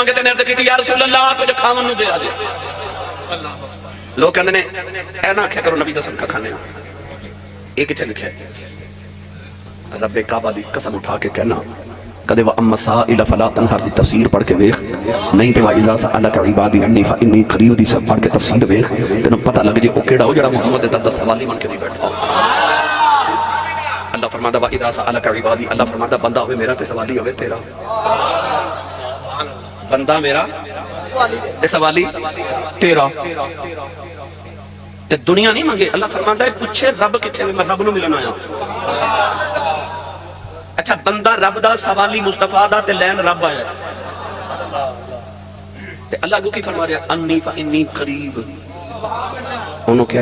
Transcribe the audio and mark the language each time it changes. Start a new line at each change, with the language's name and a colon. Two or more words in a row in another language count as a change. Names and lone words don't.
Punjabi: منگتے نے عرض کی
Arabic: يا رسول الله
Punjabi: کچھ کھاون نوں دے آ جے لوگ کہندے نے اے نہ آکھیا کرو نبی دا صدقہ کھانے ایہ کتھے لکھیا ربِ کعبہ دی قسم اٹھا کے کہنا کدے
Arabic: وأما السائل فلا تنهر
Punjabi: دی تفسیر پڑھ کے ویکھ نہیں تے
Arabic: وإذا سألك عبادي عني فإني قريب
Punjabi: دی سب پڑھ کے تفسیر ویکھ تین پتا لگ جے او کیڑا ہو جیڑا محمد دے در سوالی بن کے نہیں بیٹھا اللہ فرماندا
Arabic: وإذا سألك عبادي
Punjabi: اللہ فرماندا بندہ ہووے میرا تے سوالی ہووے تیرا بندہ میرا تے سوالی تیرا تے دنیا نہیں منگے اللہ فرماندا ہے پچھے رب کتھے میں رب نوں ملن آیا اچھا بندہ رب دا سوالی مصطفیٰ دا تے لین رب آیا تے اللہ کو کی فرما رہا
Arabic: عني فإني قريب
Punjabi: انہوں نے کیا